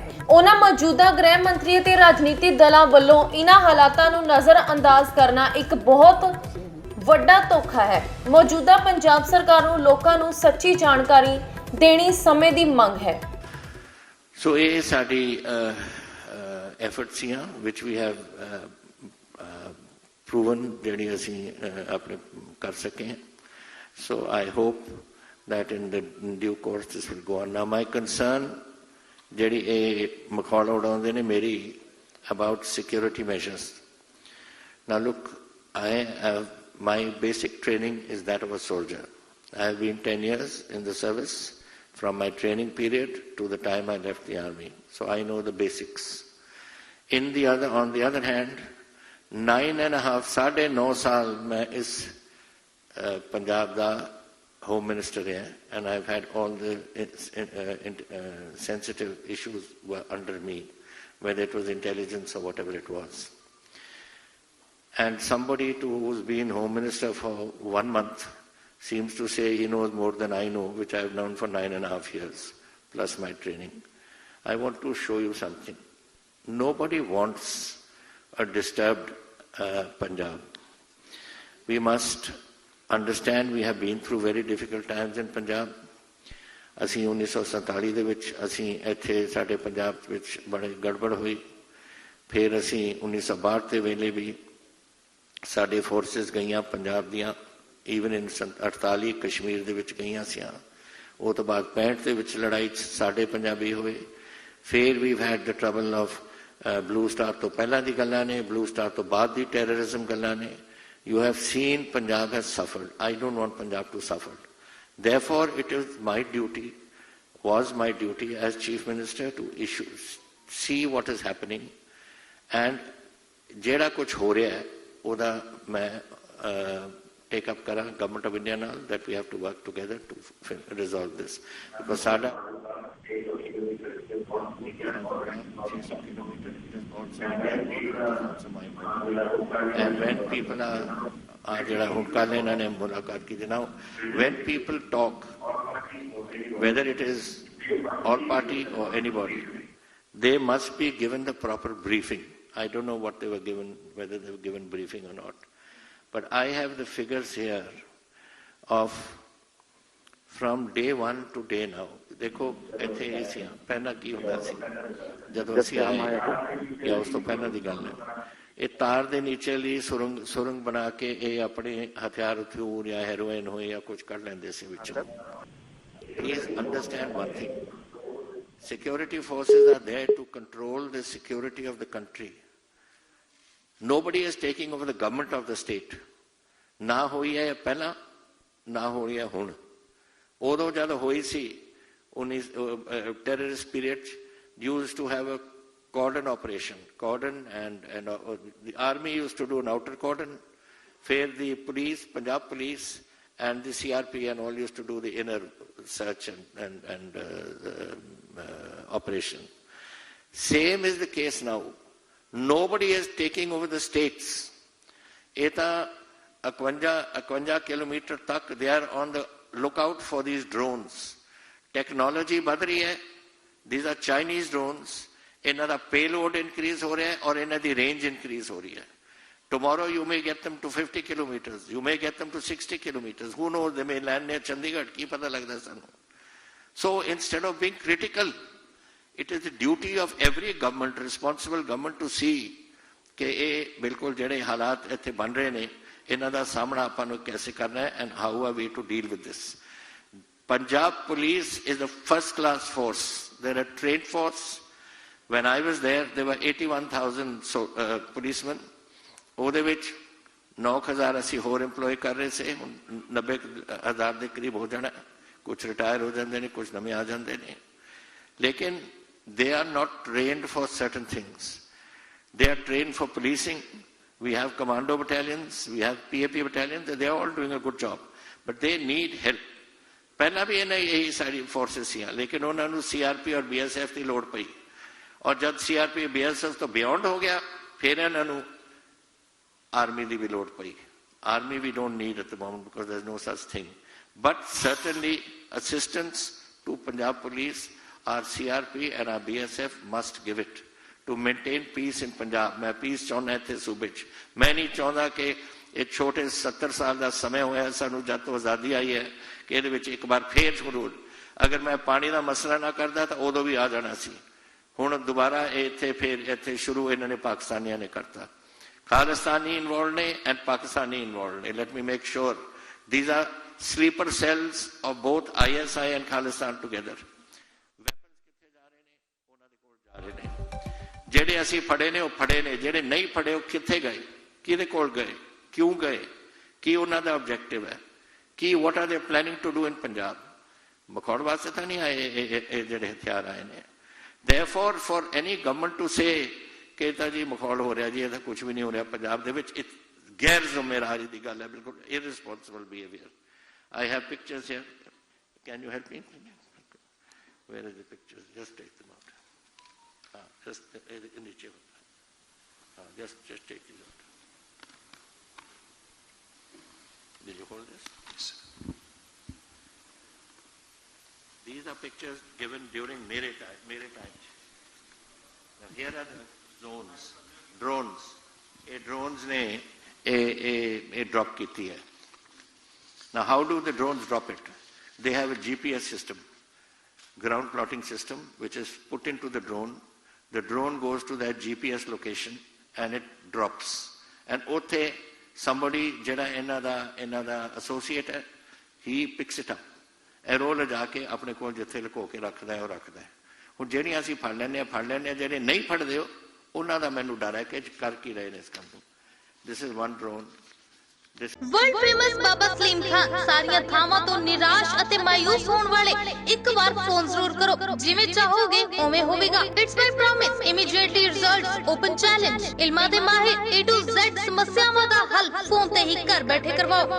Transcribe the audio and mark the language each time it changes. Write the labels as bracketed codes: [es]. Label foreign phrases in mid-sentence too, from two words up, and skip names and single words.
[pa] ਉਹਨਾਂ ਮੌਜੂਦਾ ਗ੍ਰਹਿ ਮੰਤਰੀ ਅਤੇ ਰਾਜਨੀਤਿਕ ਦਲਾਂ ਵੱਲੋਂ ਇਹਨਾਂ ਹਾਲਾਤਾਂ ਨੂੰ ਨਜ਼ਰਅੰਦਾਜ਼ ਕਰਨਾ ਇੱਕ ਬਹੁਤ ਵੱਡਾ ਧੋਖਾ ਹੈ। ਮੌਜੂਦਾ ਪੰਜਾਬ ਸਰਕਾਰ ਨੂੰ ਲੋਕਾਂ ਨੂੰ ਸੱਚੀ ਜਾਣਕਾਰੀ ਦੇਣੀ ਸਮੇਂ ਦੀ ਮੰਗ ਹੈ। ਸੋ ਇਹ ਸਾਡੀ [en] efforts here which we have proven [pa] ਜਿਹੜੀ ਅਸੀਂ ਆਪਣੇ ਕਰ ਸਕੇ। [en] So I hope that in the due course this will go on. Now my concern [pa] ਜਿਹੜੀ ਇਹ ਮਖੌਲ ਉਡਾਉਂਦੇ ਨੇ ਮੇਰੀ [en] about security measures. Now look, my basic training is that of a soldier. I have been 10 years in the service from my training period to the time I left the army. So I know the basics. On the other hand, 9.5 [pa] ਸਾਲ ਮੈਂ ਇਸ ਪੰਜਾਬ ਦਾ [en] home minister है, and I've had all the sensitive issues were under me, whether it was intelligence or whatever it was. And somebody who's been home minister for 1 month seems to say he knows more than I know, which I've known for 9.5 years, plus my training. I want to show you something. Nobody wants a disturbed Punjab. We must understand we have been through very difficult times in Punjab. [pa] ਅਸੀਂ 1947 ਦੇ ਵਿੱਚ ਅਸੀਂ ਇੱਥੇ ਸਾਡੇ ਪੰਜਾਬ ਵਿੱਚ ਬੜੀ ਗੜਬੜ ਹੋਈ। ਫਿਰ ਅਸੀਂ 1962 ਦੇ ਵੇਲੇ ਵੀ ਸਾਡੇ ਫੋਰਸਿਸ ਗਈਆਂ ਪੰਜਾਬ ਦੀਆਂ, [en] even in [pa] 48 ਕਸ਼ਮੀਰ ਦੇ ਵਿੱਚ ਗਈਆਂ ਸੀ। ਉਹ ਤੋਂ ਬਾਅਦ 65 ਦੇ ਵਿੱਚ ਲੜਾਈ 'ਚ ਸਾਡੇ ਪੰਜਾਬੀ ਹੋਏ। ਫਿਰ [en] we've had the trouble of [pa] ਬਲੂ ਸਟਾਰ ਤੋਂ ਪਹਿਲਾਂ ਦੀ ਗੱਲਾਂ ਨੇ, ਬਲੂ ਸਟਾਰ ਤੋਂ ਬਾਅਦ ਦੀ ਟੈਰਰਿਜ਼ਮ ਗੱਲਾਂ ਨੇ। [en] You have seen Punjab has suffered. I don't want Punjab to suffer. Therefore, it is my duty, was my duty as Chief Minister to see what is happening, and [pa] ਜਿਹੜਾ ਕੁਝ ਹੋ ਰਿਹਾ ਹੈ ਉਹਦਾ ਮੈਂ [en] take up ਕਰਾਂ Government of India ਨਾਲ, that we have to work together to resolve this. [pa] Because ਸਾਡਾ [en] and when people are [pa] ਜਿਹੜਾ ਹੁਣ ਕੱਲ੍ਹ ਇਹਨਾਂ ਨੇ ਮੁਲਾਕਾਤ ਕੀਤੀ ਨਾ, [en] when people talk, whether it is all party or anybody, they must be given the proper briefing. I don't know what they were given, whether they were given briefing or not, but I have the figures here of from day one to day now. [pa] ਦੇਖੋ ਇੱਥੇ ਇਹ ਸੀ ਪਹਿਲਾਂ ਕੀ ਹੁੰਦਾ ਸੀ ਜਦੋਂ ਅਸੀਂ ਆਏ ਜਾਂ ਉਸ ਤੋਂ ਪਹਿਲਾਂ ਦੀ ਗੱਲ ਹੈ। ਇਹ ਤਾਰ ਦੇ ਨੀਚੇ ਲਈ ਸੁਰੰਗ ਬਣਾ ਕੇ ਇਹ ਆਪਣੇ ਹਥਿਆਰ ਹਥਿਊਰ ਜਾਂ ਹੈਰੋਇਨ ਹੋਏ ਜਾਂ ਕੁਝ ਕੱਢ ਲੈਂਦੇ ਸੀ ਵਿੱਚੋਂ। [en] Please understand one thing. Security forces are there to control the security of the country. Nobody is taking over the government of the state. [pa] ਨਾ ਹੋਈ ਹੈ ਪਹਿਲਾਂ, ਨਾ ਹੋ ਰਹੀ ਹੈ ਹੁਣ। ਉਦੋਂ ਜਦ ਹੋਈ ਸੀ [en] terrorist period, used to have a cordon operation, and the army used to do an outer cordon, where the police, Punjab police and the CRP and all used to do the inner search and operation. Same is the case now. Nobody is taking over the states. Eta 51 kilometer tak they are on the lookout for these drones. [hi] Technology बढ़ रही है। [en] These are Chinese drones. [pa] ਇਨ੍ਹਾਂ ਦਾ [en] payload increase [pa] ਹੋ ਰਿਹਾ ਹੈ ਔਰ ਇਨ੍ਹਾਂ ਦੀ [en] range increase [pa] ਹੋ ਰਹੀ ਹੈ। [en] Tomorrow you may get them to 50 kilometers. You may get them to 60 kilometers. Who knows? They may land near Chandigarh. [pa] ਕੀ ਪਤਾ ਲੱਗਦਾ ਹੈ ਸਾਨੂੰ। [en] So instead of being critical, it is the duty of every government, responsible government, to see [pa] ਕਿ ਇਹ ਬਿਲਕੁਲ ਜਿਹੜੇ ਹਾਲਾਤ ਇੱਥੇ ਬਣ ਰਹੇ ਨੇ ਇਹਨਾਂ ਦਾ ਸਾਹਮਣਾ ਆਪਾਂ ਨੂੰ ਕੈਸੇ ਕਰਨਾ ਹੈ [en] and how are we to deal with this. Punjab Police is a first class force. They're a trained force. When I was there were 81,000 policemen. [pa] ਉਹਦੇ ਵਿੱਚ 9,000 ਅਸੀਂ ਹੋਰ employ ਕਰ ਰਹੇ ਸੀ, 90,000 ਦੇ ਕਰੀਬ ਹੋ ਜਾਣਾ, ਕੁਝ ਰਿਟਾਇਰ ਹੋ ਜਾਂਦੇ ਨੇ, ਕੁਝ ਨਵੇਂ ਆ ਜਾਂਦੇ ਨੇ, ਲੇਕਿਨ [en] they are not trained for certain things. They are trained for policing. We have commando battalions, we have PAP battalions, they are all doing a good job, but they need help. [pa] ਪਹਿਲਾਂ ਵੀ ਇਹਨਾਂ ਇਹੀ ਸਾਰੀ ਫੋਰਸਿਸ ਸੀ, ਲੇਕਿਨ ਉਹਨਾਂ ਨੂੰ CRP ਔਰ BSF ਦੀ ਲੋੜ ਪਈ, ਔਰ ਜਦ CRP BSF ਤੋਂ ਬਿਯੋਂਡ ਹੋ ਗਿਆ, ਫਿਰ ਇਹਨਾਂ ਨੂੰ ਆਰਮੀ ਦੀ ਵੀ ਲੋੜ ਪਈ. [en] Army we don't need at the moment because there's no such thing, but certainly assistance to Punjab Police, our CRP and our BSF must give it to maintain peace in Punjab. [pa] मैं peace ਚਾਹਨਾ ਹਾਂ ਇਸ ਸੂਬੇ ਚ, ਮੈਂ ਨਹੀਂ ਚਾਹੁੰਦਾ ਕਿ ਇੱਕ ਛੋਟੇ 70 ਸਾਲ ਦਾ ਸਮਾਂ ਹੋਇਆ ਸਾਨੂੰ ਜਦ ਤੋਂ ਆਜ਼ਾਦੀ ਆਈ ਹੈ ਕਿ ਇਹਦੇ ਵਿੱਚ ਇੱਕ ਵਾਰ ਫੇਰ ਸ਼ੁਰੂ, ਅਗਰ ਮੈਂ ਪਾਣੀ ਦਾ ਮਸਲਾ ਨਾ ਕਰਦਾ ਤਾਂ ਉਦੋਂ ਵੀ ਆ ਜਾਣਾ ਸੀ. ਹੁਣ ਦੋਬਾਰਾ ਇੱਥੇ ਫਿਰ ਇੱਥੇ ਸ਼ੁਰੂ ਇਨ੍ਹਾਂ ਨੇ ਪਾਕਿਸਤਾਨੀਆਂ ਨੇ ਕਰਤਾ. ਖ਼ਾਲਿਸਤਾਨੀ ਇਨਵੌਲਵ ਨੇ ਐਂਡ ਪਾਕਿਸਤਾਨੀ ਇਨਵੌਲਵ ਨੇ. [en] Let me make sure these are sleeper cells of both ISI and Khalistan together. [pa] ਵੈਪਨਜ਼ ਕਿੱਥੇ ਜਾ ਰਹੇ ਨੇ, ਉਨ੍ਹਾਂ ਦੇ ਕੋਲ ਜਾ ਰਹੇ ਨੇ. ਜਿਹੜੇ ਅਸੀਂ ਫੜੇ ਨੇ ਉਹ ਫੜੇ ਨੇ, ਜਿਹੜੇ ਨਹੀਂ ਫੜੇ ਉਹ ਕਿੱਥੇ ਗਏ, ਕਿਹਦੇ ਕੋਲ ਗਏ, ਕਿਉਂ ਗਏ, ਕੀ ਉਹਨਾਂ ਦਾ ਆਬਜੈਕਟਿਵ ਹੈ, ਕੀ [en] what are they planning to do in [pa] ਪੰਜਾਬ. ਮਖੌਲ ਵਾਸਤੇ ਤਾਂ ਨਹੀਂ ਆਏ ਇਹ ਜਿਹੜੇ ਹਥਿਆਰ ਆਏ ਨੇ. [en] therefore for any government to say [pa] ਕਿ ਤਾਂ ਜੀ ਮਖੌਲ ਹੋ ਰਿਹਾ ਜੀ, ਇਹਦਾ ਕੁਝ ਵੀ ਨਹੀਂ ਹੋ ਰਿਹਾ ਪੰਜਾਬ ਦੇ ਵਿੱਚ, ਗੈਰ ਜ਼ਿੰਮੇਵਾਰੀ ਦੀ ਗੱਲ ਹੈ, ਬਿਲਕੁਲ [en] irresponsible behaviour. I have pictures here, can you help me, where is the pictures, just take them out. Just नीचे, just take it out. Did you hold this? Yes. These are pictures given during mere time. Now here are the drones. [hi] ये drones ने drop की है. [en] Now how do the drones drop it? They have a GPS system, ground plotting system, which is put into the drone. The drone goes to that GPS location and it drops. [pa] And ਉੱਥੇ somebody ਜਿਹੜਾ ਇਹਨਾਂ ਦਾ associate ਹੈ, [en] he picks it up. [pa] ਇਹ ਰੋਲ ਲਿਜਾ ਕੇ ਆਪਣੇ ਕੋਲ ਜਿੱਥੇ ਲੁਕੋ ਕੇ ਰੱਖਦਾ ਹੈ ਉਹ ਰੱਖਦਾ ਹੈ. ਹੁਣ ਜਿਹੜੀਆਂ ਅਸੀਂ ਫੜ ਲੈਂਦੇ ਹਾਂ, ਜਿਹੜੇ ਨਹੀਂ ਫੜਦੇ ਉਹਨਾਂ ਦਾ ਮੈਨੂੰ ਡਰ ਹੈ ਕਿ ਕਰ ਕੀ ਰਹੇ ਨੇ ਇਸ ਕੰਮ ਨੂੰ. [en] This is one drone. World famous [pa] ਬਾਬਾ ਸਲੀਮ ਖਾਨ ਸਾਰੀਆਂ ਥਾਵਾਂ ਤੋਂ ਨਿਰਾਸ਼ ਅਤੇ ਮਾਯੂਸ ਹੋਣ ਵਾਲੇ ਇੱਕ ਬਾਰ ਫ਼ੋਨ ਜ਼ਰੂਰ ਕਰੋ, ਜਿਵੇਂ ਚਾਹੋਗੇ ਉਵੇਂ ਹੋਵੇਗਾ. [en] It's my promise, immediately results, open challenge, [pa] ਇਲਮਾਂ ਦੇ ਮਾਹਿਰ [en] A to Z [pa] ਸਮੱਸਿਆਵਾਂ ਦਾ ਹੱਲ ਫ਼ੋਨ ਤੇ ਹੀ ਘਰ ਬੈਠੇ ਕਰਵਾਓ.